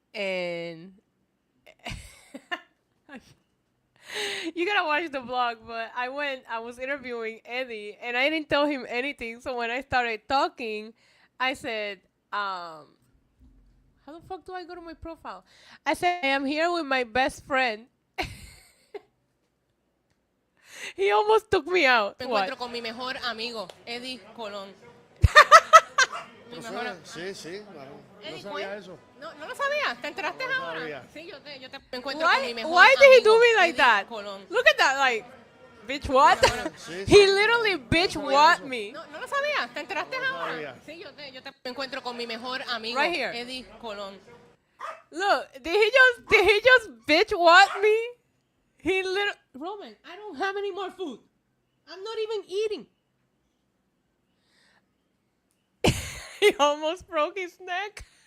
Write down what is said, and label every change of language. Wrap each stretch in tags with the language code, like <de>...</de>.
<en>And you gotta watch the vlog, but I was interviewing Eddie, and I didn't tell him anything. So when I started talking, I said, how the fuck do I go to my profile? I said, I am here with my best friend. He almost took me out.</en> <es>Me encuentro con mi mejor amigo, Eddie Colon. Sí, claro. No sabía eso. No lo sabía. ¿Te enteraste ahora? Sabía. Sí, yo te encuentro con mi mejor amigo.</es> <en>Why did he do me like that? Look at that, like, bitch what? He literally bitch what me.</en> <es>No lo sabía. ¿Te enteraste ahora? Sí, yo te encuentro con mi mejor amigo,</es> <en>right here.</en> <es>Eddie Colon.</es> <en>Look, did he just bitch what me? He literally, Roman, I don't have any more food. I'm not even eating. He almost broke his neck.</en>